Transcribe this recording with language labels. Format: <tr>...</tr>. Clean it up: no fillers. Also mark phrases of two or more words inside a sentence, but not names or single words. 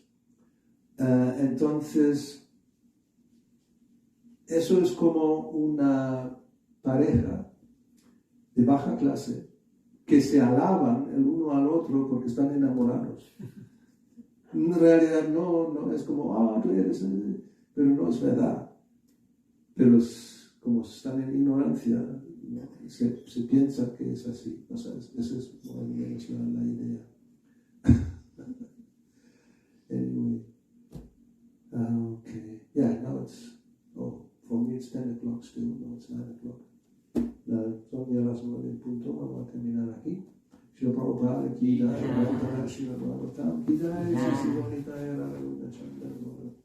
<es>Entonces, eso es como una pareja de baja clase que se alaban el uno al otro porque están enamorados. En realidad no es como, tú eres, pero no es verdad. Pero como están en ignorancia, ¿no? se piensa que es así. O sea, esa es más o menos la idea.</es> <en>Anyway, okay. Yeah, now for me it's 10 o'clock still, no, it's 9 o'clock.</en> <es>Son ya las 9 en punto, vamos a terminar aquí.</es> <hi>श्री प्रभुपाद, की जय, श्री भागवतम्, की जय, श्री सिद्धनिता, राधा चन्द्र.</hi>